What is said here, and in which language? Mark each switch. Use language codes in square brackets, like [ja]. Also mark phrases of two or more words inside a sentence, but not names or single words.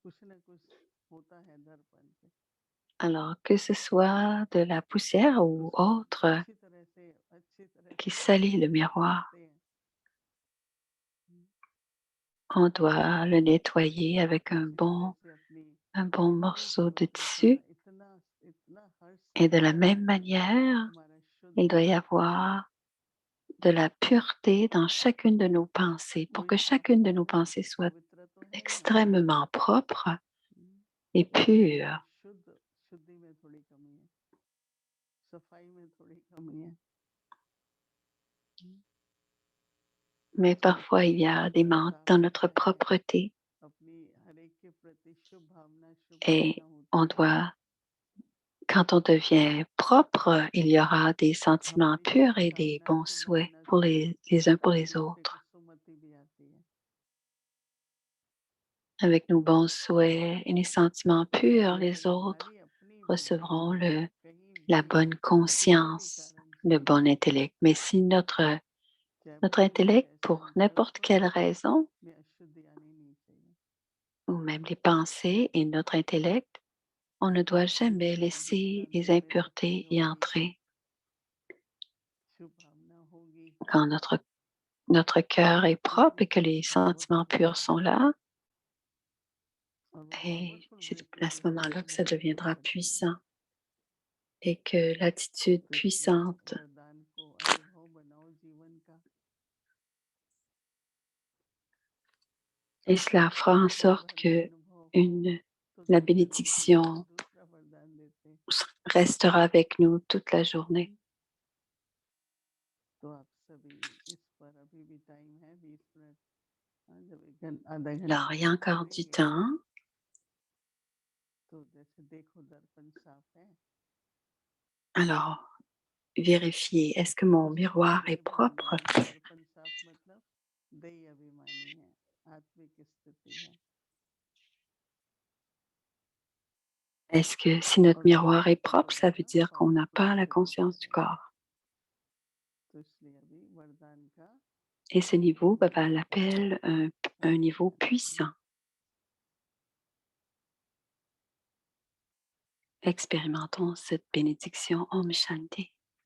[hi] कुछ न कुछ होता है दर्पण पे, [fr] Alors que ce soit de la poussière [hi] तो [fr] ou [hi] उसको [fr] autre [hi] अच्छी तरह [fr] qui [hi] से [fr] salit [hi] पहले [fr] le [hi] साफ [fr] miroir, [hi] करते हैं। [fr] on doit le nettoyer avec [hi] अच्छी तरह से अपनी [fr] un bon [hi] पूरी [fr] morceau de [hi] पवित्रता, [fr] tissu. [hi] इतना इतना हर्ष से [fr] Et de la [hi] भरा [fr] même [hi] रहे [fr] manière, [hi] हमारा शुद्ध [fr] il doit y [hi] मन, [fr] avoir de la pureté dans chacune de nos pensées pour [hi] कोई [fr] que [hi] साफ [fr] chacune de [hi] सुथरा [fr] nos pensées soit [hi] पवित्र तो है ही नहीं, [fr] extrêmement propre et pure. [hi] शुद्धि में थोड़ी कमी है, सफाई में थोड़ी कमी है। [fr] Mais [hi] जब [fr] parfois, il y a des [hi] दर्पण [fr] manques [hi] साफ [fr] dans notre [hi] रहता है, [fr] propreté [hi] अपनी हर एक के प्रति शुभ भावना, शुभ [fr] et [hi] इच्छा होती [fr] on [hi] है, [fr] doit, quand on devient propre, il y aura des sentiments [hi] हमारी [fr] purs et des [hi] शुभकामना [fr] bons [hi] शुभ [fr] souhaits [hi] भावना [fr] pour [hi] से [fr] les uns pour les [hi] दूसरे को [fr] autres. [hi] सुमति भी आती है। [fr] Avec nos bons souhaits et les sentiments purs, les [hi] लेकिन [fr] autres [hi] हमारी अपनी बुद्धि [fr] recevront [hi] कहीं [fr] la [hi] भी [fr] bonne [hi] किसी भी [fr] conscience, [hi] कारण [fr] le [hi] से, [fr] bon intellect. Mais si [hi] चाहे [fr] notre [hi] भूल से [fr] intellect, [hi] ऐसे [fr] pour [hi] अंतरंग [fr] n'importe [hi] पर [fr] quelle raison, [hi] में अशुद्धि आनी नहीं चाहिए। [fr] ou même les pensées et notre intellect, on ne doit jamais [hi] शुद्ध [fr] laisser [hi] मन [fr] les [hi] हमारे अपनी [fr] impuretés y [hi] होगी, [fr] entrer. [hi] शुभ भावना होगी, [fr] Quand notre cœur est propre [hi] उसमें [fr] et que les sentiments [hi] पावरफुल [fr] purs sont là, [hi] और वो [fr] et [hi] पावरफुल [fr] c'est [hi] वृत्ति [fr] à ce [hi] जो है [fr] moment-là [hi] वो [fr] que ça [hi] बहुत कुछ [fr] deviendra [hi] करती है। [fr] puissant et que l'attitude [hi] तो इसलिए इस [fr] puissante, [hi] वरदान को अनुभव बनाओ जीवन का, [fr] et cela fera en [hi] पल [fr] sorte [hi] भर में [fr] que [hi] अनुभव हो [fr] une, [hi] तो [fr] la [hi] दूसरे दिन फिर से [fr] bénédiction [hi] दूसरा वरदान देते। [fr] restera avec nous toute la journée. [hi] तो आप सभी इस पर अभी भी टाइम है 20 मिनट, जब आधा [fr] Alors, [hi] घंटा [fr] il y a [hi] हम [fr] encore du [hi] छोड़ेंगे [fr] temps. [hi] तो जैसे देखो दर्पण साफ है, [fr] Alors, vérifier, est-ce que mon [hi] उसी [fr] miroir [hi] तरह [fr] est [hi] ये [fr] propre? [hi] वरदान दर्पण साफ मतलब दई अभिमानी है, आत्मिक स्थिति है, [fr] Est-ce que si notre [hi] और [fr] miroir est [hi] पावरफुल [fr] propre, ça [hi] होगा [fr] veut [hi] ना, [fr] dire qu'on n'a [hi] पावरफुल [fr] pas la [hi] स्थिति में [fr] conscience du [hi] आएगा। [fr] corps? [hi] तो इसलिए अभी वरदान का [fr] Et ce niveau, Baba [hi] अनुभव करो, [fr] l'appelle un [hi] अभी [fr] niveau [hi] करना है। [fr] puissant. Expérimentons cette bénédiction [hi] ओम शांति.